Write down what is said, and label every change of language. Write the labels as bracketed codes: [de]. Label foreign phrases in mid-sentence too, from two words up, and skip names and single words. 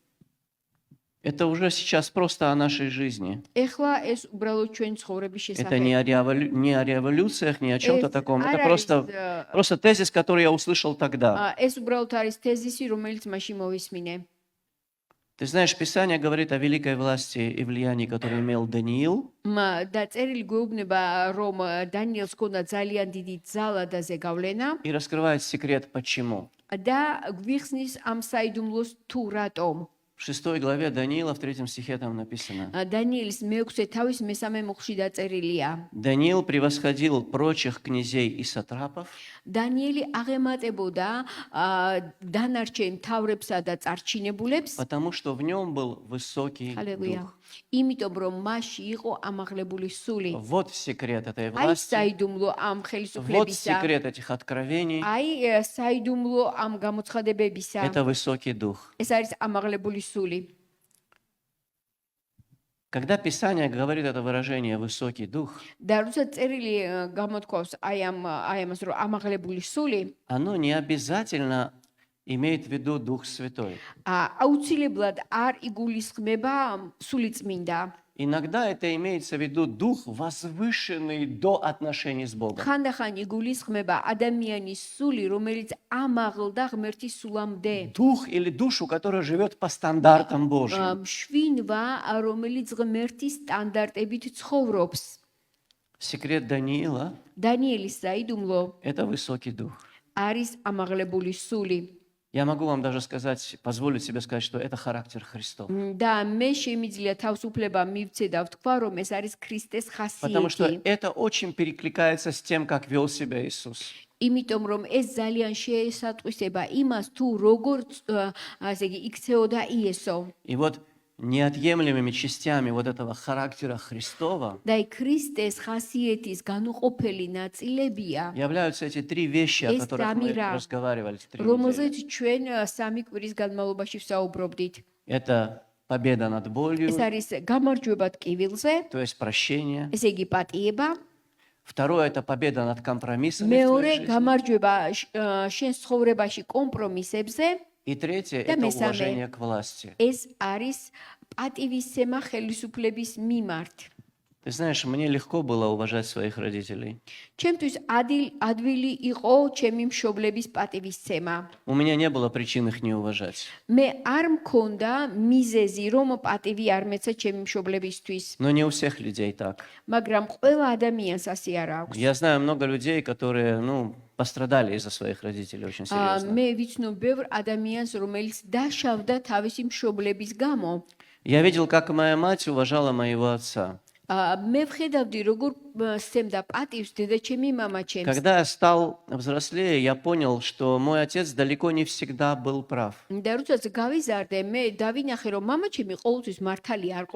[ru] Это уже сейчас просто о нашей жизни. [ka] ეხლა ეს უბრალოდ ჩვენ ცხოვრების [ru] Это [ka] შესახებ. [ru] не о революциях, не о чем-то [ka] ეს [ru] таком. [ka] არ [ru] Это [ka] არის, [ru] просто тезис, который я услышал тогда. [ka] ეს უბრალოდ არის თეზისი, რომელიც მაშინ მოვისმინე. [ru] Ты знаешь, Писание говорит о великой власти и влиянии, которое имел Даниил. [ka] და წერილი გვეუბნება, რომ დანიელს ჰქონდა ძალიან დიდი ძალა და ზეგავლენა [ru] И раскрывает секрет, почему. [ka] და გვიხსნის ამ საიდუმლოს თუ რატომ. [ru] В 6 главе Даниила, в 3 стихе там написано. [ka] დანიელის მე-6 თავის მე-3 მუხლში დაწერილია. [ru] Даниил превосходил прочих князей и сатрапов, [ka] დანიელი აღემატებოდა დანარჩენ მთავრებსა და წარჩინებულებს. [ru] потому что в нем был высокий [ka] ჰალელუია. [ru] дух. [ka] იმიტომ რომ მასში იყო ამაღლებული სული. [ru] Вот секрет этой [ka] აი [ru] власти, [ka] საიდუმლო ამ [ru] вот [ka] ხელისუფლებისა. [ru] секрет этих откровений. [ka] აი საიდუმლო ამ გამოცხადებებისა. [ru] Это высокий дух. [ka] ეს არის ამაღლებული სული. [ru] Когда Писание говорит это выражение «высокий дух», [ka] და როცა წერილი გამოთქვავს აი ამას რომ ამაღლებული სული, [ru] оно не обязательно имеет в виду Дух Святой. [ka] აუცილებლად არ იგულისხმება სული წმინდა. [ru] Иногда это имеется в виду Дух, возвышенный до отношений с Богом. [ka] ხანდახან იგულისხმება ადამიანის სული, რომელიც ამაღლდა ღმერთის სულამდე. [ru] Дух или душу, которая живет по стандартам Божьим. [ka] მშვინვა, რომელიც ღმერთის სტანდარტებით ცხოვრობს. [ru] Секрет Даниила [ka] დანიელის საიდუმლო – [ru] это высокий дух. [ka] არის ამაღლებული სული. [ru] Я могу вам даже сказать, позволить себе сказать, что это характер Христов. [ka] და მე შემიძლია თავისუფლება მივცე და ვთქვა, რომ ეს არის ქრისტეს [ru] Потому что [ka] ხასიათი. [ru] это очень перекликается с тем, как вел себя Иисус. [ka] იმიტომ რომ ეს ძალიან შეესატყვისება იმას, თუ როგორ ასე იგი იქცეოდა იესო. [ru] И вот неотъемлемыми частями вот этого характера Христова [ka] და აი ქრისტეს ხასიათის განუყოფელი ნაწილებია, [ru] являются эти три вещи, о [ka] ეს [ru] которых мы [ka] სამი რამ, [ru] разговаривали в 3 недели. [ka] რომელზეც ჩვენ სამი კვირის განმავლობაში ვსაუბრობდით. [ru] Это победа над болью, [ka] ეს არის გამარჯვება ტკივილზე, [ru] то есть прощение. [ka] ესე იგი პატიება. [ru] Второе – это победа над компромиссами в твоей [ka] მეორე [ru] жизни. [ka] გამარჯვება შენ ცხოვრებაში კომპრომისებზე. [ru] И третье – [ka] და [ru] это [ka] მესამე, [ru] уважение к власти. [ka] ეს არის პატივისცემა ხელისუფლების მიმართ. [ru] Ты знаешь, мне легко было уважать своих родителей. [ka] ჩემთვის ადვილი იყო ჩემი მშობლების პატივისცემა. [ru] У меня не было причин их не уважать. [ka] მე არ მქონდა მიზეზი რომ პატივი არ მეცა ჩემი მშობლებისთვის, [ru] Но не у всех людей так. [ka] მაგრამ ყველა ადამიანს ასე არ აქვს. [ru] Я знаю много людей, которые, пострадали из-за своих родителей очень серьезно. [ka] მე ვიცნობ ბევრ ადამიანს, რომელიც დაშავდა თავისი მშობლების გამო. [ru] Я видел, как моя мать уважала моего отца. [ka] მე ვხედავდი როგორ სცემდა პატივს დედაჩემი მამაჩემს. [ru] Когда я стал взрослее, я понял, что мой отец далеко не всегда был прав. [ka] და როდესაც გავიზარდე, მე დავინახე რომ მამაჩემი ყოველთვის მართალი არ